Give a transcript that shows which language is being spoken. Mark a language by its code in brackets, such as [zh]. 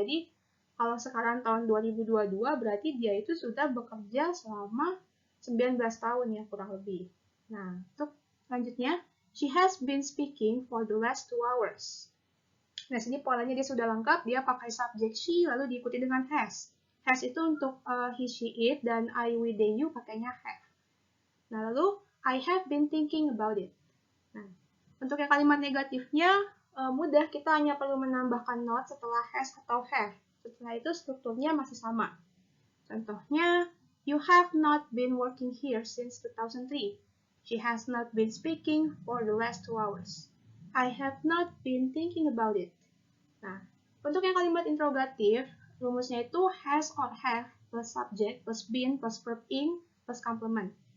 [id] Jadi, kalau sekarang tahun 2022, berarti dia itu sudah bekerja selama 19 tahun ya, kurang lebih. Nah, untuk selanjutnya, [en] she has been speaking for the last 2 hours. [id] Nah, sini polanya dia sudah lengkap, dia pakai subjek she, lalu diikuti dengan has. Has itu untuk he, she, it, dan I, we, they, you pakainya have. Nah, lalu, [en] I have been thinking about it. [id] Nah, untuk yang kalimat negatifnya, mudah, kita hanya perlu menambahkan not setelah has atau have. Setelah itu strukturnya masih sama. Contohnya, [en] you have not been working here since 2003. She has not been speaking for the last 2 hours. I have not been thinking about it. [id] Nah, Untuk yang kalimat interrogatif, rumusnya itu has or have plus subject plus been plus verb ing plus complement.